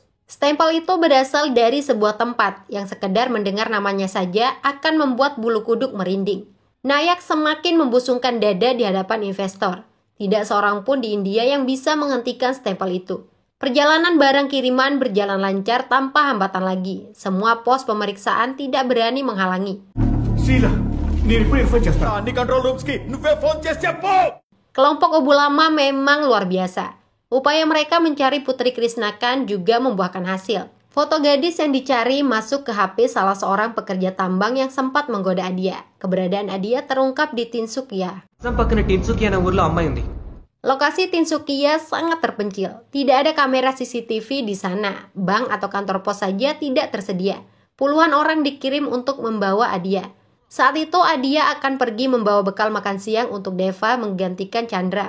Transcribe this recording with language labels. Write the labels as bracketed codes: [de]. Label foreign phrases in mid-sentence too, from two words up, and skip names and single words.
[id] Stempel itu berasal dari sebuah tempat yang sekedar mendengar namanya saja akan membuat bulu kuduk merinding. Nayak semakin membusungkan dada di hadapan investor. Tidak seorang pun di India yang bisa menghentikan stempel itu. Perjalanan barang kiriman berjalan lancar tanpa hambatan lagi. Semua pos pemeriksaan tidak berani menghalangi. Sheila, [te] నేను ఇప్పుడు ఇన్ఫార్మ్ చేస్తా అన్ని [en] control rooms [te] కి నువ్వే ఫోన్ చేసి చెప్పు. [id] Kelompok Obu Lama memang luar biasa. Upaya mereka mencari Putri Krisnakan juga membuahkan hasil. Foto gadis yang dicari masuk ke HP salah seorang pekerja tambang yang sempat menggoda Adia. Keberadaan Adia terungkap di Tinsukia. [te] పక్కన టిన్సుకి అనే ఊర్లో అమ్మాయి ఉంది. [id] Lokasi Tinsukia sangat terpencil. Tidak ada kamera CCTV di sana. Bank atau kantor pos saja tidak tersedia. Puluhan orang dikirim untuk membawa Adia. Saat itu Adia akan pergi membawa bekal makan siang untuk Deva menggantikan Chandra.